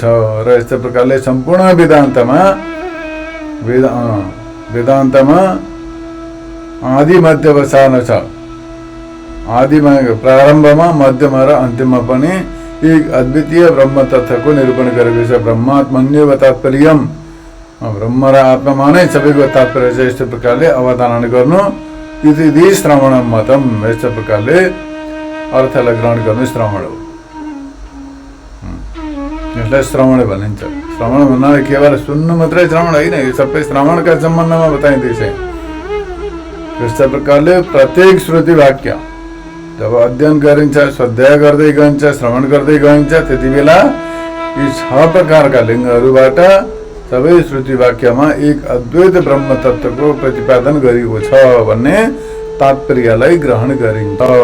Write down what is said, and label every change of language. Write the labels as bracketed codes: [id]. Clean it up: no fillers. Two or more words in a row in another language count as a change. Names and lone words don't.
[ne] र यस्तो प्रकारले सम्पूर्ण वेदान्तमा आदि मध्यवसान छ। आदिमा, प्रारम्भमा, मध्यमा र अन्तिममा पनि एक अद्वितीय ब्रह्म तत्त्वको निरूपण गरेको छ। [sa] ब्रह्मात्मन्येव तात्पर्यम्, [ne] ब्रह्म र आत्मामा नै सबैको तात्पर्य छ। यस्तो प्रकारले अवधारणा गर्नु। [sa] इति श्रवणं मतम, [ne] यस्तो प्रकारले अर्थलाई ग्रहण गर्नु श्रवण हो। यसलाई श्रवण भनिन्छ। श्रवण भन्नाले केवल सुन्नु मात्रै श्रवण होइन, यो सबै श्रवणका सम्बन्धमा बताइँदैछ। यस्तो प्रकारले प्रत्येक श्रुति वाक्य जब अध्ययन गरिन्छ, स्वाध्याय गर्दै गइन्छ, श्रवण गर्दै गइन्छ, त्यति बेला यी 6 प्रकारका लिङ्गहरूबाट सबै श्रुति वाक्यमा एक अद्वैत ब्रह्म तत्त्वको प्रतिपादन गरिएको छ भन्ने तात्पर्यलाई ग्रहण गरिन्छ।